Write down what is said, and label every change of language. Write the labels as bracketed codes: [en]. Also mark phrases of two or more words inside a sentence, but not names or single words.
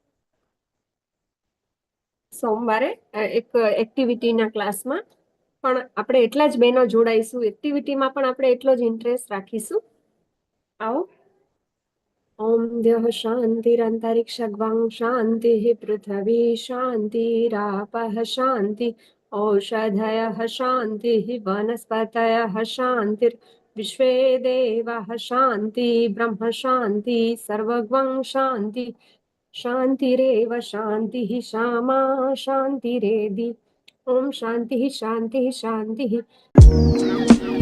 [gu] સોમવારે એક એક્ટિવિટીના ક્લાસમાં પણ આપણે એટલા જ બહેનો જોડાઈશું, એક્ટિવિટીમાં પણ આપણે એટલો જ ઇન્ટરેસ્ટ રાખીશું. [sa] આવો. ઓમ દ્યઃ શાંતિરંતરિક્ષ ગવાં શાંતિ પૃથ્વી શાંતિરાપઃ શાંતિ औषधयः शान्तिः वनस्पतयः शान्तिर्विश्वे देवाः शान्ति ब्रह्म शान्ति सर्वगं शान्ति शान्तिरेव शान्तिः श्यामा शान्तिरेधि ॐ शान्तिः शान्तिः शान्तिः